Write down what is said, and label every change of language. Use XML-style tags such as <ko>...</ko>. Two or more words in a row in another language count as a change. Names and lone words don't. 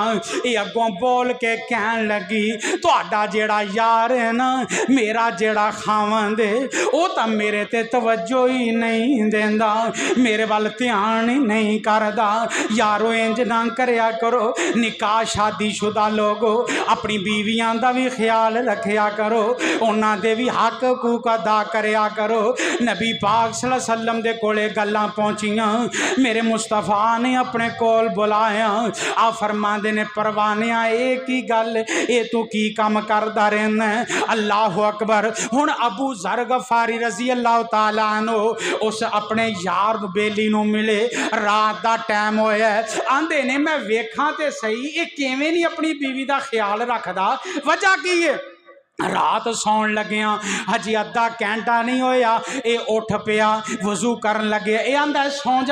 <pa>یہ اگوں بول کے کہن لگی تہاڈا جیڑا یار ہے نا، میرا جیڑا خاوند ہے وہ تو میرے تے توجہ ہی نہیں دیندا، میرے ول دھیان ہی نہیں کردا. یارو انج نہ کریا کرو، نکاح شادی شدہ لوگو اپنی بیویاں دا بھی خیال رکھیا کرو، انہاں دے بھی حق حقوق ادا کریا کرو. نبی پاک</pa> <ar>صلى الله عليه وسلم</ar> <pa>دے کولے گلاں پہنچیاں، میرے مصطفیٰ نے اپنے کول بلایا. آ فرماندے نے پروانیا یہ کی گل، یہ توں کی کام کردا رہنا.</pa> <ar>الله أكبر.</ar> <pa>ہن ابو ذر غفاری</pa> <ar>رضي الله تعالى عنه</ar> <pa>اس اپنے یار بیلی نوں ملے، رات کا ٹائم ہویا. آندے نے میں ویکھاں تے سہی یہ کیویں نہیں اپنی بیوی کا خیال رکھدا، وجہ کی ہے. رات سون لگیا حجی ادھا گھنٹہ نہیں ہویا یہ اٹھ پیا، وضو کرن لگے، یہ آندا سو جا.</pa>